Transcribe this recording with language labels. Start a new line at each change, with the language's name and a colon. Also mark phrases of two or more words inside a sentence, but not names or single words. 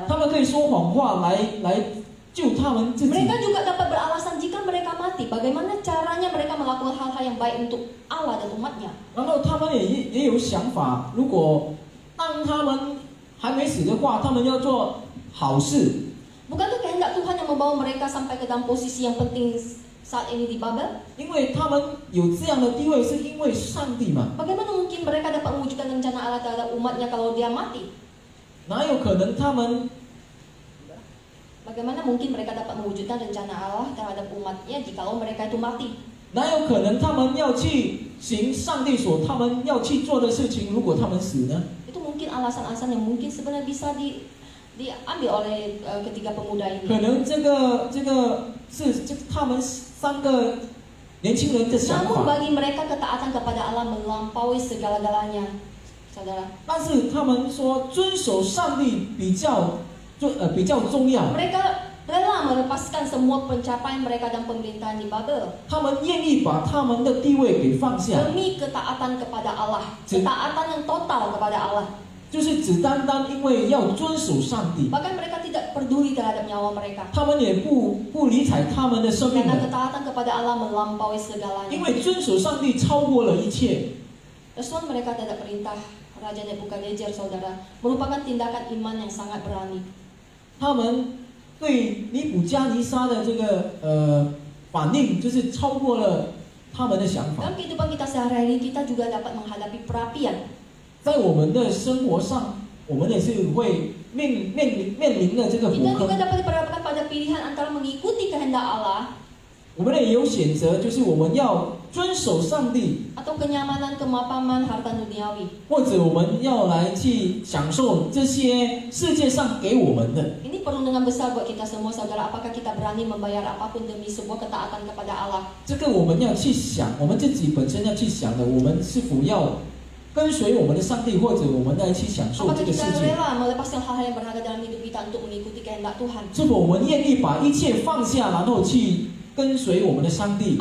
Chinese: 他们可以说谎话来救他们自己。
Indonesian: Mereka juga dapat beralasan jika mereka mati, bagaimana caranya mereka melakukan hal-hal yang baik untuk Allah dan umatnya.
Chinese: 然后他们也有想法，如果当他们还没死的话，他们要做好事。
Indonesian: Bukankah kehendak Tuhan yang membawa mereka sampai ke dalam posisi yang penting saat ini di Babel?
Chinese: 因为他们有这样的地位，是因为上帝嘛。
Indonesian: Bagaimana mungkin mereka dapat mewujudkan rencana Allah terhadap umatnya kalau dia mati?
Chinese: 哪有可能他们
Indonesian: Bagaimana mungkin mereka dapat mewujudkan rencana Allah terhadap umatnya jikalau mereka itu mati?
Chinese: 哪有可能他们要去行上帝他们要去做的事情？如果他们死呢？
Indonesian: Itu mungkin alasan-alasan yang mungkin sebenarnya bisa diambil oleh ketiga pemuda
Chinese: 可
Indonesian: ini.
Chinese: 能这个是他们三个年轻人的想
Indonesian: Namun
Chinese: 法，
Indonesian: bagi mereka ketaatan kepada Allah melampaui segala-galanya, saudara.
Chinese: 但是他们说遵守上帝比较重要。
Indonesian: Mereka rela melepaskan semua pencapaian mereka dan pemerintahan di Babel
Chinese: 他们愿意把他们的地位给放下，
Indonesian: demi ketaatan kepada Allah, ketaatan yang total kepada Allah.
Chinese: 就是只单单因为要遵守上帝，
Indonesian: Bahkan mereka tidak peduli terhadap nyawa mereka.
Chinese: 他们也不理睬他们的生命
Indonesian: Karena
Chinese: 了，
Indonesian: ketaatan kepada Allah melampaui
Chinese: 因
Indonesian: segalanya.
Chinese: 为遵守上帝超过了一切。
Indonesian: Respon mereka terhadap perintah Raja Nebukadnezar, saudara, merupakan tindakan iman yang sangat berani.
Chinese: 他们对尼布加尼撒的这个反应，就是超过了他们的想法。
Indonesian: Dalam kehidupan kita sehari-hari, kita juga dapat menghadapi perapian.
Chinese: 在我们的生活上，我们也是会面临的这个火
Indonesian: Kita juga
Chinese: 坑。
Indonesian: dapat diperhadapkan pada pilihan antara mengikuti kehendak Allah
Chinese: 我们也有选择，就是我们要遵守上帝，
Indonesian: atau kenyamanan, kemapanan, harta duniawi.
Chinese: 或者我们要来去享受这些世界上给我们的。
Indonesian: Ini perundungan besar buat kita semua, saudara. Apakah kita berani membayar apapun demi sebuah ketaatan kepada Allah?
Chinese: 这个我们要去想，我们自己本身要去想的，我们是否要跟随我们的上帝，或者我们来去享受
Indonesian: Apakah
Chinese: 这个世
Indonesian: kita
Chinese: 界？
Indonesian: rela melepaskan hal-hal yang berharga dalam hidup kita untuk mengikuti kehendak Tuhan?
Chinese: 是否我们愿意把一切放下，然后去跟随我们的上帝？